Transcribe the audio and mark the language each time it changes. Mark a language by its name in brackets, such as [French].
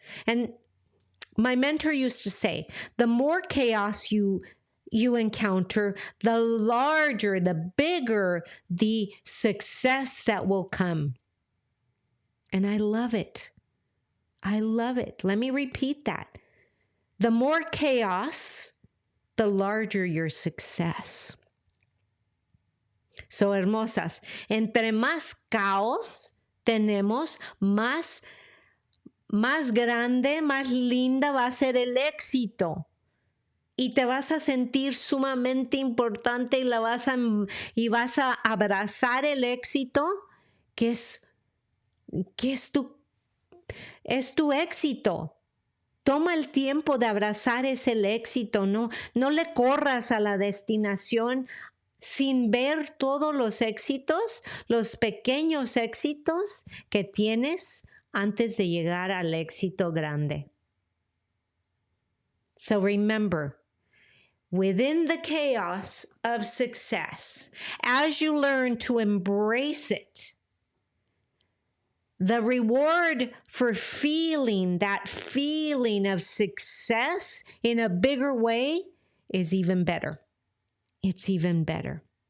[English] And my mentor used to say, the more chaos you encounter, the larger, the bigger the success that will come. And I love it. I love it. Let me repeat that. The more chaos, the larger your success. [Spanish] So, hermosas, entre más caos tenemos, más más grande, más linda va a ser el éxito. Y te vas a sentir sumamente importante y vas a abrazar el éxito, que es tu éxito. Toma el tiempo de abrazar ese éxito, no le corras a la destinación sin ver todos los éxitos, los pequeños éxitos que tienes antes de llegar al éxito grande. [English] So remember, within the chaos of success, as you learn to embrace it, the reward for feeling that feeling of success in a bigger way is even better. It's even better.